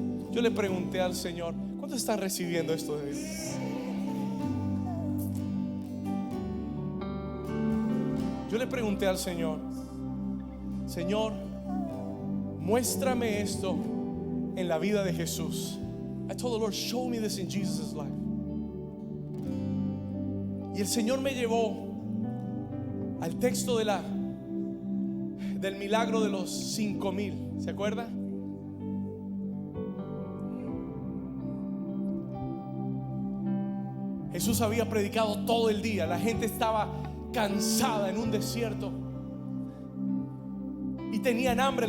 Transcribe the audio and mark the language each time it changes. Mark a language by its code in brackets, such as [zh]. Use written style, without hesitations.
[es] Yo le pregunté al Señor: ¿cuántos están recibiendo esto de Dios? Yo le pregunté al Señor: Señor, muéstrame esto en la vida de Jesús. [en] I told the Lord, show me this in Jesus' life. [es] Y el Señor me llevó al texto del milagro de los 5,000. ¿Se acuerda? Jesús había predicado todo el día. La gente estaba cansada en un desierto y tenían hambre.